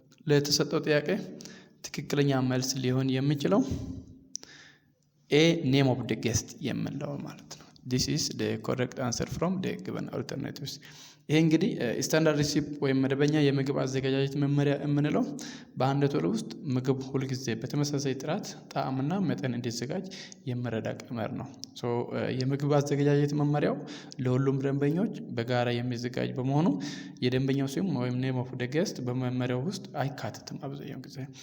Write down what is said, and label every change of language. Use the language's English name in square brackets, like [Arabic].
[Amharic] ለተሰጠው ጥያቄ ትክክለኛ መልስ ሊሆን የሚችለው A. [English] Name of the guest [Amharic] የምንለው ማለት ነው። [English] This is the correct answer from the given alternatives. [Amharic] ይሄ እንግዲህ ስታንዳርድ ሪሲፕ ወይም መደበኛ የምግብ አዘገጃጀት መመሪያ የምንለው በአንድ ሆቴል ውስጥ ምግብ ሁልጊዜ በተመሳሳይ ጥራት፣ ጣዕምና መጠን እንዲዘጋጅ የሚረዳ ቀመር ነው። የምግብ አዘገጃጀት መመሪያው ለሁሉም ደንበኞች በጋራ የሚዘጋጅ በመሆኑ የደንበኛው ስም ወይም ኔም ኦፍ ዘ ጌስት በመመሪያው ውስጥ አይካተትም አብዛኛው ጊዜ።